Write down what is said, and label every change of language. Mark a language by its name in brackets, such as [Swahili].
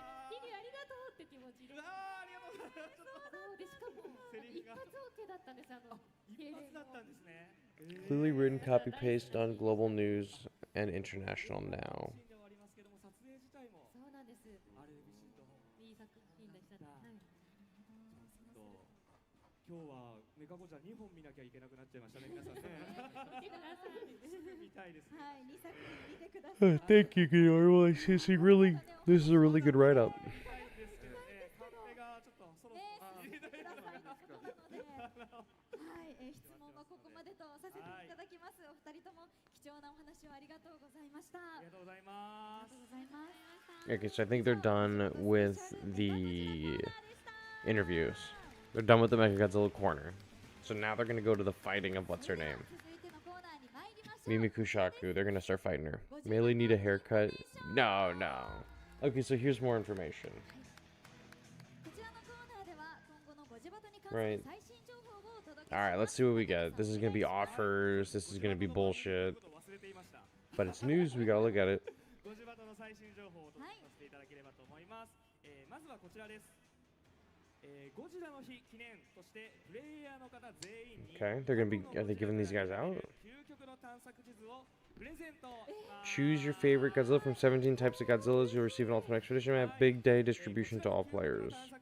[Japanese] 桐生ありがとうって気持ちで。ありがとうございます。そうで、しかも一発 OK だったんです。一発だったんですね。 [English] Clearly written copy paste on global news and international now. [Japanese] シーンではありますけども、撮影自体もそうなんです。あれビシッと。いい作品でしたね。はい。今日はメカゴジラ2本見なきゃいけなくなっちゃいましたね、皆さんね。見てください。見たいですね。はい、2作品見てください。 [English] Thank you, Guillermo. This is a really good write up. [Japanese] 見たいですけどね、カンペがちょっとそろそろね、進めてくださいということなので、はい、質問はここまでとさせていただきます。お二人とも貴重なお話をありがとうございました。ありがとうございまありがとうございます。 [English] Okay, so I think they're done with the interviews. They're done with the Mechagodzilla corner. So now they're gonna go to the fighting of what's her name? [Japanese] 続いてのコーナーに参りましょう。 Mimikushaku. [English] They're gonna start fighting her. Melee need a haircut? No, no. Okay, so here's more information. [Japanese] こちらのコーナーでは今後のゴジバトに関す [English] Right. [Japanese] る最新情報をお届けします。 [English] Alright, let's see what we get. This is gonna be offers. This is gonna be bullshit. [Japanese] 忘れていました。 [English] But it's news. We gotta look at it. [Japanese] ゴジバトの最新情報をお届けさせていただければと思います。まずはこちらです。ゴジラの日記念としてプレイヤーの方全員に [English] Okay, they're gonna be. Are they giving these guys out? [Japanese] 究極の探索地図をプレゼント。 [English] Choose your favorite Godzilla from 17 types of Godzillas. You'll receive an Ultimate Expedition map. Big day distribution to all players.